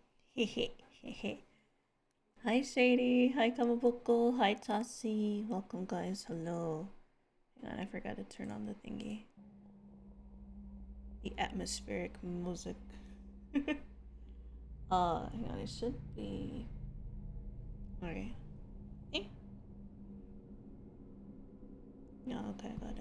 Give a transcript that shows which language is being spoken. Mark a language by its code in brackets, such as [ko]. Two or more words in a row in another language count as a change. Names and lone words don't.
[en] Hehe, hehe. Hi Sadie, hi Kamaboko, hi Tassie. Welcome guys, hello. Hang on, I forgot to turn on the thingy. The atmospheric music. Hang on, it should be... Okay. Eh? Yeah, okay, I got it.